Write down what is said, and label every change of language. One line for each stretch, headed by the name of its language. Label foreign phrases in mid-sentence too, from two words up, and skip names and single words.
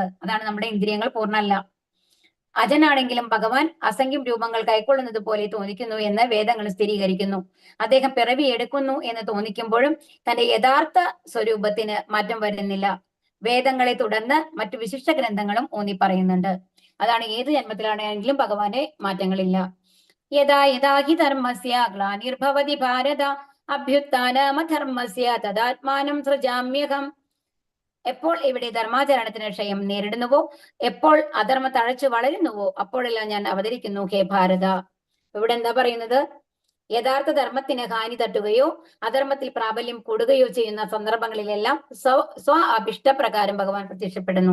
Malayalam: അതാണ് നമ്മുടെ ഇന്ദ്രിയങ്ങൾ പൂർണ്ണമല്ല. അജനാണെങ്കിലും ഭഗവാൻ അസംഖ്യം രൂപങ്ങൾ കൈക്കൊള്ളുന്നത് പോലെ തോന്നിക്കുന്നു എന്ന് വേദങ്ങൾ സ്ഥിരീകരിക്കുന്നു. അദ്ദേഹം പിറവി എടുക്കുന്നു എന്ന് തോന്നിക്കുമ്പോഴും തന്റെ യഥാർത്ഥ സ്വരൂപത്തിന് മാറ്റം വരുന്നില്ല. വേദങ്ങളെ തുടർന്ന് മറ്റു വിശിഷ്ട ഗ്രന്ഥങ്ങളും ഊന്നി പറയുന്നുണ്ട്. അതാണ് ഏത് ജന്മത്തിലാണെങ്കിലും ഭഗവാന്റെ മാറ്റങ്ങളില്ല.
Sanskrit: യഥാ യഥാ ഹി ധർമ്മസ്യ ഗ്ലാനിർഭവതി ഭാരത അഭ്യുത്ഥാനമധർമ്മസ്യ തദാത്മാനം സൃജാമ്യഹം.
Malayalam: എപ്പോൾ ഇവിടെ ധർമാചരണത്തിന് ക്ഷയം നേരിടുന്നുവോ, എപ്പോൾ അധർമ്മ തഴച്ചു വളരുന്നുവോ, അപ്പോഴെല്ലാം ഞാൻ അവതരിക്കുന്നു ഹേ ഭാരത. ഇവിടെ എന്താ പറയുന്നത്? യഥാർത്ഥ ധർമ്മത്തിന് ഹാനി തട്ടുകയോ അധർമ്മത്തിൽ പ്രാബല്യം കൂടുകയോ ചെയ്യുന്ന സന്ദർഭങ്ങളിലെല്ലാം സ്വ അഭിഷ്ടപ്രകാരം ഭഗവാൻ പ്രത്യക്ഷപ്പെടുന്നു.